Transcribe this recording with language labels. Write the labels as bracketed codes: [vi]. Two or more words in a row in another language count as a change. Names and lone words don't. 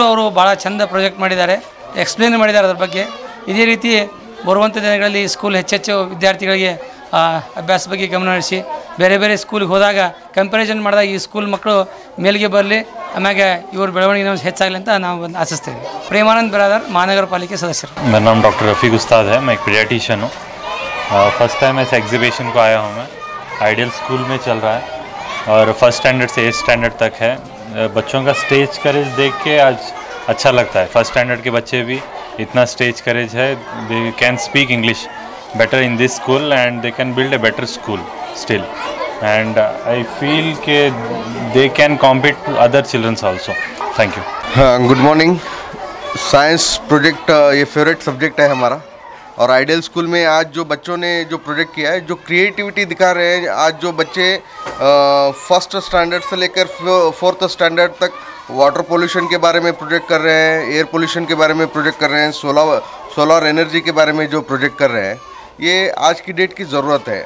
[kn] ಅವರು ಭಾಳ ಚಂದ ಪ್ರಾಜೆಕ್ಟ್ ಮಾಡಿದ್ದಾರೆ, ಎಕ್ಸ್ಪ್ಲೇನ್ ಮಾಡಿದ್ದಾರೆ ಅದ್ರ ಬಗ್ಗೆ. ಇದೇ ರೀತಿ ಬರುವಂಥ ದಿನಗಳಲ್ಲಿ ಸ್ಕೂಲ್ ಹೆಚ್ಚೆಚ್ಚು ವಿದ್ಯಾರ್ಥಿಗಳಿಗೆ ಅಭ್ಯಾಸ ಬಗ್ಗೆ ಗಮನ ಹರಿಸಿ ಬೇರೆ ಸ್ಕೂಲಿಗೆ ಹೋದಾಗ ಕಂಪ್ಯಾರಿಸನ್ ಮಾಡಿದಾಗ ಈ ಸ್ಕೂಲ್ ಮಕ್ಕಳು ಮೇಲ್ಗೆ ಬರಲಿ, ಆಮ್ಯಾಗೆ ಇವ್ರ ಬೆಳವಣಿಗೆ ಹೆಚ್ಚಾಗಲಿ ಅಂತ ನಾವು ಆಶಿಸ್ತೇವೆ. ಪ್ರೇಮಾನಂದ್ ಬ್ರಾದರ್, [hi] महानगर पालिका सदस्य. मेरा नाम डॉक्टर रफ़ीक उस्ताद है, मैं एक पीडियाट्रिशियन हूँ. [en] first time [hi] ऐसे एग्जीबिशन को आया हूँ. मैं आइडियल स्कूल में चल रहा है और [en] first standard [hi] से [en] 8th standard [hi] तक है. बच्चों का [en] stage courage [hi] देख के आज अच्छा लगता है. [en] first standard [hi] के बच्चे भी इतना [en] stage courage [hi] है. [en] they can speak English better in this school and they can build a better school still, and I feel ke they can compete to other children's also. Thank you. good morning. science project [hi] ये फेवरेट सब्जेक्ट है हमारा, और आइडियल स्कूल में आज जो बच्चों ने जो प्रोजेक्ट किया है, जो क्रिएटिविटी दिखा रहे हैं, आज जो बच्चे [en] first standard [hi] से लेकर [en] 4th standard [hi] तक [en] water pollution [hi] के बारे में प्रोजेक्ट कर रहे हैं, [en] air pollution [hi] के बारे में प्रोजेक्ट कर रहे हैं, [en] solar energy [hi] के बारे में जो प्रोजेक्ट कर रहे हैं, ये आज की डेट की ज़रूरत है.